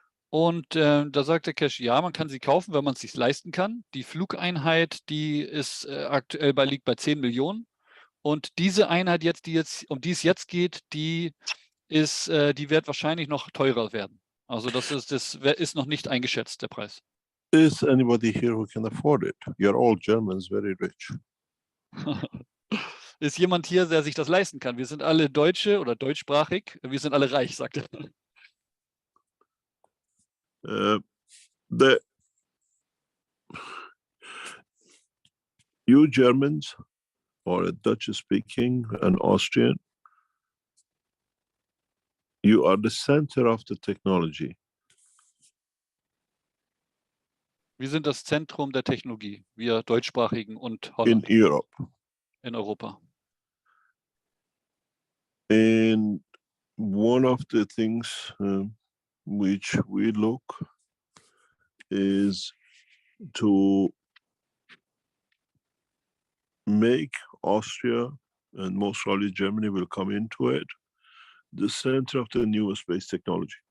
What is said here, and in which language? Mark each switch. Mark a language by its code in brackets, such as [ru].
[de] Und da sagt der Keshe, ja, man kann sie kaufen, wenn man es sich leisten kann. Die Flugeinheit, die ist liegt bei 10 Millionen. Und diese Einheit um die es jetzt geht, die wird wahrscheinlich noch teurer werden. Also das ist noch nicht eingeschätzt, der Preis. [en] Is anybody here who can afford it? You're all Germans, very rich. [de] Ist jemand hier, der sich das leisten kann? Wir sind alle Deutsche oder deutschsprachig. Wir sind alle reich, sagt er. [en] You Germans, or Dutch speaking and Austrian, you are the center of the technology. [de] Wir sind das Zentrum der Technologie, wir Deutschsprachigen und Holland. [en] In Europe. [de] In Europa. [en] And one of the things which we look is to make Austria, and most probably Germany will come into it, the center of the new space technology.